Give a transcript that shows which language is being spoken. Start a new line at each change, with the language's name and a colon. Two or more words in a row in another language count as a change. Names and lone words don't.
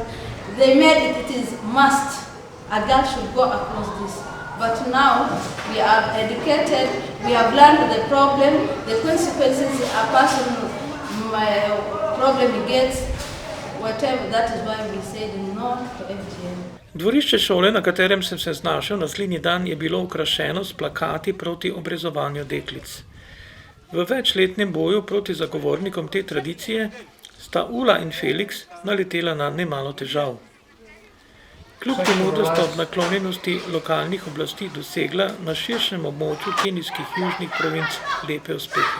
English: They made it is must. A girl should go across this. But now we are educated, we have learned the problem, the consequences a person, problem gets, whatever. That is why we said no to FGM.
Slovenian: Dvorišče šole, na katerem sem se znašel naslednji dan, je bilo okrašeno s plakati proti obrezovanju deklic. V večletnem boju proti zagovornikom te tradicije sta Ula in Felix naletela na nemalo težav. Kljub temu, da sta ob naklonjenosti lokalnih oblasti dosegla na širšem območju kenijskih južnih provinc lepe uspehe.